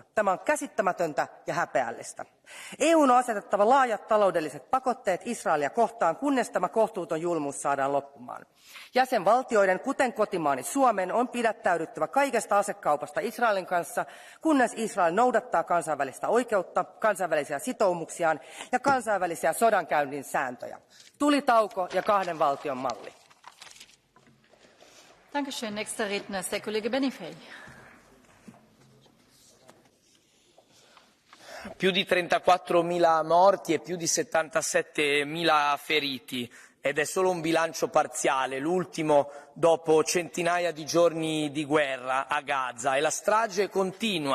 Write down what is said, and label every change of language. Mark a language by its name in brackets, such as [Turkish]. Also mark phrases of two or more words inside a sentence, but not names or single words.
[Finnish] Tämä on käsittämätöntä ja häpeällistä. EU:n on asetettava laajat taloudelliset pakotteet Israelia kohtaan, kunnes tämä kohtuuton julmuus saadaan loppumaan. Jäsenvaltioiden, kuten kotimaani Suomen, on pidättäydyttävä kaikesta asekaupasta Israelin kanssa, kunnes Israel noudattaa kansainvälistä oikeutta, kansainvälisiä sitoumuksiaan ja kansainvälisiä sodankäynnin sääntöjä. Tulitauko ja kahden valtion malli. [German] Dankeschön. Nächster Redner ist der Kollege Benifei. [Italian] Più di 34.000 morti e più di 77.000 feriti. Ed è solo un bilancio parziale, l'ultimo dopo centinaia di giorni di guerra a Gaza, e la strage continua.